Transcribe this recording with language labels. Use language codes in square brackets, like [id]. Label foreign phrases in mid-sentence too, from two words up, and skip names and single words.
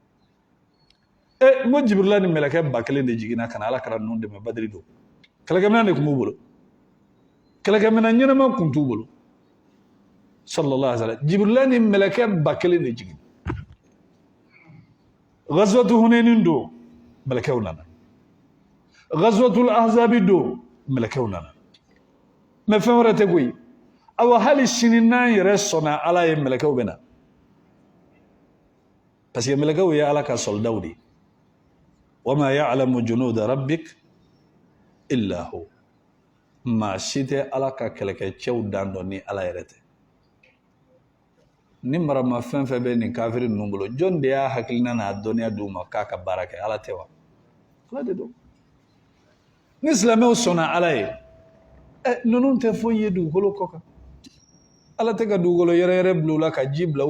[bm] n ko Jibrila ni mɛlɛkɛ 1000 de jiginna ka na ala kɛra ninnu dɛmɛ Badiri don kɛlɛkɛminɛn de tun b'u bolo kɛlɛkɛminɛn ɲɛnama tun t'u bolo [ar] صلى الله عليه وسلم [bm] Jibrila ni mɛlɛkɛ 1000 de jigin Ghazwatu Hunainin don mɛlɛkɛw nana Ghazwatul Ahzabi don mɛlɛkɛw nana mais fɛn wɛrɛ tɛ koyi awa hali sini n'an yɛrɛ sɔnna ala ye mɛlɛkɛw bɛ na [fr] parce que [bm] mɛlɛkɛw ye ala ka soldaw de [ar] وما يعلم جنود ربك إلا هو [bm] maa si tɛ ala ka kɛlɛkɛcɛw dan dɔn ni ala yɛrɛ tɛ ni marama fɛn fɛn bɛ nin kafiri ninnu bolo jɔn de y'a hakilina n'a dɔnniya d'u ma k'a ka baara kɛ ala tɛ wa ala de don ni silamɛw sɔnna ala ye ninnu tɛ foyi ye dugukolo kɔ kan ala tɛ ka dugukolo yɛrɛ bila u la ka ji bila u